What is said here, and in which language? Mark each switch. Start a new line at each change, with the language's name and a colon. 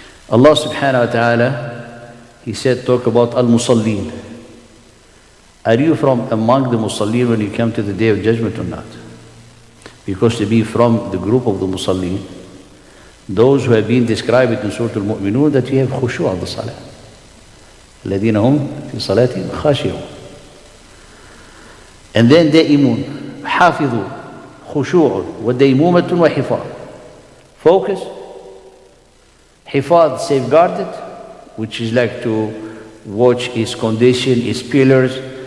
English: Allah subhanahu wa ta'ala, He said, talk about al-Musallin. Are you from among the Musallin when you come to the Day of Judgment or not? Because to be from the group of the Musallin, those who have been described in Surah Al-Mu'minun, that you have khushu' of the salah.
Arabic: الذين هم في صلاتهم خاشعون.
English: And then
Arabic: دائمون حافظوا خشوع وديمومة وحفاظ.
English: Focus, حفاظ, safeguarded, which is like to watch its condition, its pillars.